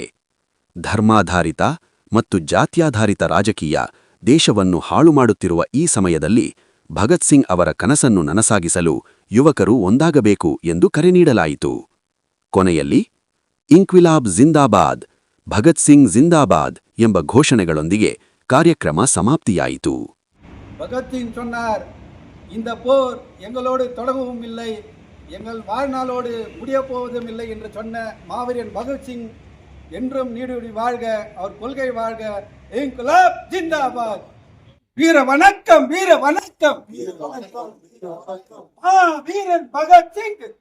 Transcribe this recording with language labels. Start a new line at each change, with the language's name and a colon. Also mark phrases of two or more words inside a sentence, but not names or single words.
Kannada: ಧರ್ಮಾಧಾರಿತ ಮತ್ತು ಜಾತ್ಯಾಧಾರಿತ ರಾಜಕೀಯ ದೇಶವನ್ನು ಹಾಳು ಮಾಡುತ್ತಿರುವ ಈ ಸಮಯದಲ್ಲಿ ಭಗತ್ ಸಿಂಗ್ ಅವರ ಕನಸನ್ನು ನನಸಾಗಿಸಲು ಯುವಕರು ಒಂದಾಗಬೇಕು ಎಂದು ಕರೆ ನೀಡಲಾಯಿತು. ಕೊನೆಯಲ್ಲಿ
Urdu: انقلاب زندہ باد,
Kannada: ಭಗತ್ ಸಿಂಗ್ ಜಿಂದಾಬಾದ್ ಎಂಬ ಘೋಷಣೆಗಳೊಂದಿಗೆ ಕಾರ್ಯಕ್ರಮ ಸಮಾಪ್ತಿಯಾಯಿತು.
Tamil: பகத்சிங் சொன்னார், இந்த போர் எங்களோடு தொடங்கவும் இல்லை, எங்கள் வாழ்நாளோடு முடியப் போவதும் இல்லை என்று சொன்ன மாவீரன் பகத்சிங் என்றும் நீடூழி வாழ்க, அவர் கொள்கை வாழ்க.
Urdu: انقلاب زندہ باد.
Tamil: வீர வணக்கம், வீர வணக்கம், வீரன் பகத்சிங்.